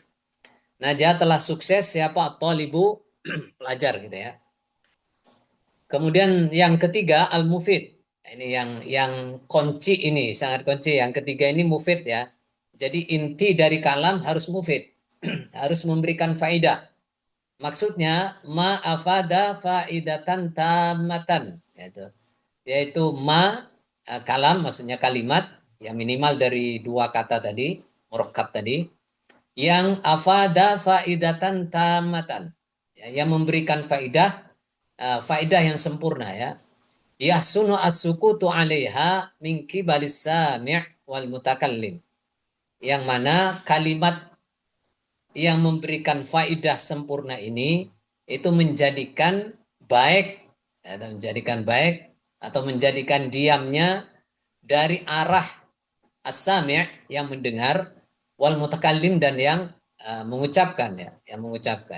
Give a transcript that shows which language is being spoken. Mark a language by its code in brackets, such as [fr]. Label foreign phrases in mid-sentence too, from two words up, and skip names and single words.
[id] Najah telah sukses siapa at-talibu pelajar gitu ya. Kemudian yang ketiga al-mufid. Ini yang kunci ini sangat kunci. Yang ketiga ini mufid ya. Jadi inti dari kalam harus mufid. Harus memberikan faidah. Maksudnya [ar] ما أفاد فائدة تامة [id] yaitu ma kalam maksudnya kalimat yang minimal dari 2 kata tadi, murakkab tadi, yang [ar] أفاد فائدة تامة [id] yang memberikan faidah yang sempurna ya. [ar] يحسن السكوت عليها من قبل السامع والمتكلم. [id] Yang mana kalimat yang memberikan faidah sempurna ini itu menjadikan baik atau menjadikan diamnya dari arah as-sami' yang mendengar [ar] والمتكلم [id] dan yang mengucapkan ya, yang mengucapkan.